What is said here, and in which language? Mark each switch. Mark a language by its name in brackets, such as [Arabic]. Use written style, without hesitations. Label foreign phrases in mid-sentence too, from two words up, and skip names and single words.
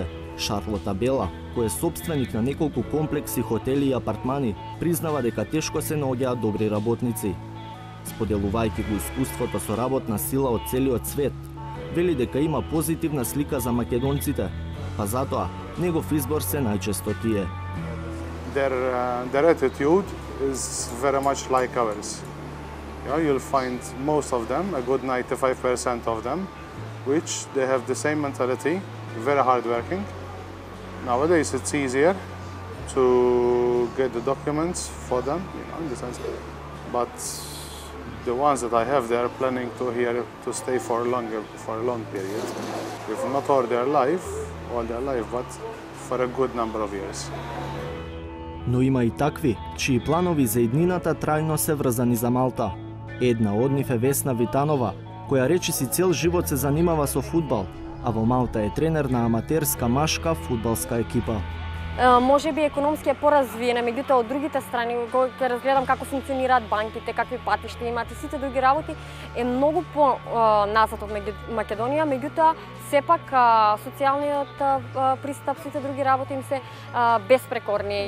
[Macedonian] Шарлота Бела, кој е собственик на неколку комплекси, хотели и апартмани, признава дека тешко се наоѓаат добри работници. Споделувајќи го искуството со работна сила од целиот свет, вели дека има позитивна слика за македонците, па затоа негов избор се најчесто тие. [English] Their attitude is very much like ours. You'll find most of them, a good 95% of them, which they have the same mentality, very hardworking. Nowadays it's easier to get the documents for them, in the sense. But the ones that I have, they are planning to stay for a long period, if not all their life, but for a good number of years. [Macedonian] Но има и такви, чии планови за иднината трајно се врзани за Малта. Една од нив е Весна Витанова, која речиси цел живот се занимава со фудбал, а во Малта е тренер на аматерска машка фудбалска екипа. Може би економски е поразвиена, меѓутоа од другите страни, кога ќе разгледам како функционираат банките, какви патишта имаат и сите други работи, е многу по-назад од Македонија, меѓутоа сепак социјалниот пристап, сите други работи им се безпрекорни.